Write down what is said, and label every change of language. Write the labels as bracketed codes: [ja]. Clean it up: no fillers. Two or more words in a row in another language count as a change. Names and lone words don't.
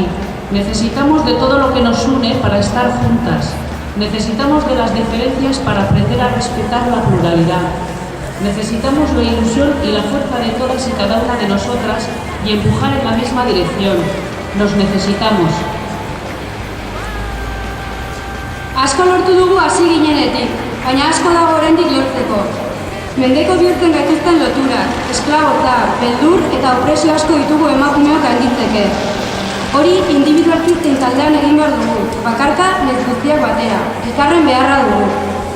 [es] Necesitamos de todo lo que nos une para estar juntas. Necesitamos de las diferencias para aprender a respetar la pluralidad. Necesitamos la ilusión y la fuerza de todas y cada una de nosotras y empujar en la misma dirección. Nos necesitamos. [eu] Asko lortu dugu hasi ginenetik, baina asko dago oraindik lortzeko. Mendeko bihurtzen gaituzten lotura, esklabotza, beldur eta opresio asko ditugu emakumeok handitzeke. Hori individualki zein taldean egin behar dugu, bakarka nez guztiak batera, elkarren beharra dugu.